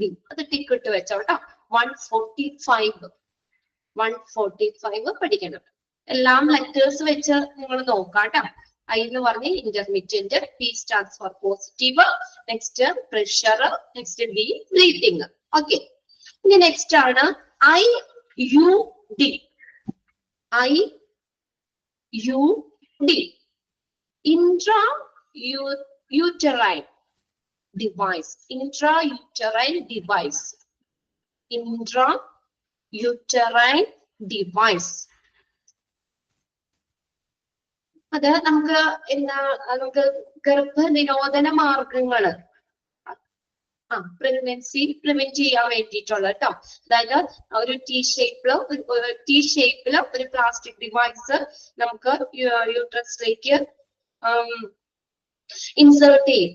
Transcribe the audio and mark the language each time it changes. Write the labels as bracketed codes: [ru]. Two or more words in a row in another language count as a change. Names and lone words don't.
[ml] അത് ടിക്ക് ഇട്ട് വെച്ചോ കേട്ടോ. 145 പഠിക്കണം. എല്ലാം ലെറ്റേഴ്സ് വെച്ച് നിങ്ങൾ നോക്കാം കേട്ടോ. I എന്ന് പറഞ്ഞ് ഇന്റർമിറ്റന്റ്, P [en] stands for positive, next pressure, next B breathing. [ml] ഓക്കെ, ഇനി നെക്സ്റ്റ് ആണ് IUD. [en] IUD intrauterine device. Intrauterine device. Intrauterine device. [ml] അത് നമുക്ക് ഗർഭനിരോധന മാർഗങ്ങള് [en] pregnancy prevent [ml] ചെയ്യാൻ വേണ്ടിയിട്ടുള്ള കേട്ടോ. അതായത് ഒരു T ഷേപ്പില് ഒരു [en] plastic device [ml] നമുക്ക് യൂട്രസിലേക്ക് ഇൻസേർട്ട് ചെയ്യും.